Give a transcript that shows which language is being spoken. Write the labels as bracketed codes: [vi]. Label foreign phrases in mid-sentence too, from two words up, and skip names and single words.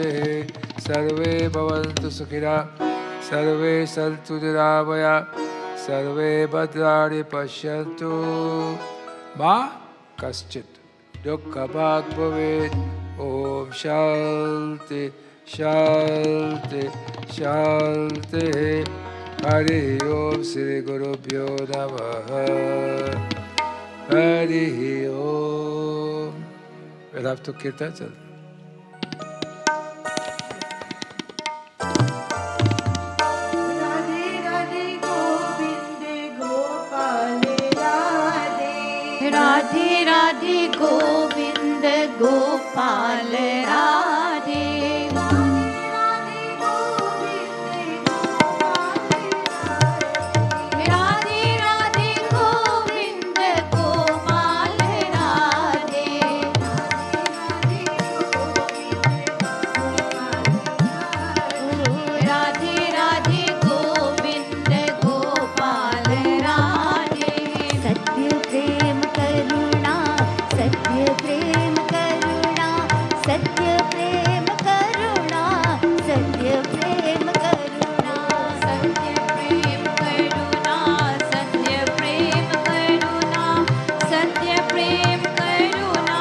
[sa] सर्वे भवन्तु सुखिनः, सर्वे सन्तु निरामयाः, सर्वे भद्राणि पश्यन्तु मा कश्चित् दुःखभाग् भवेत्। ओम शांति शांति शांति। हरि ओम श्री गुरुभ्यो नमः। हरि ओम। [en] We'll have to kirtan. [hi] राधे राधे गोविंद गोपाल राधे, राधे राधे गोविंद गोपाल राधे, राधे गोविंद गोपाल राधे राधे गोविंद गोपाल राधे, राधे राधे गोविंद गोपाल राधे। सत्य प्रेम करुणा, सत्य प्रेम करुणा, सत्य प्रेम करुणा, सत्य प्रेम करुणा, सत्य प्रेम करुणा, सत्य प्रेम करुणा, सत्य प्रेम करुणा,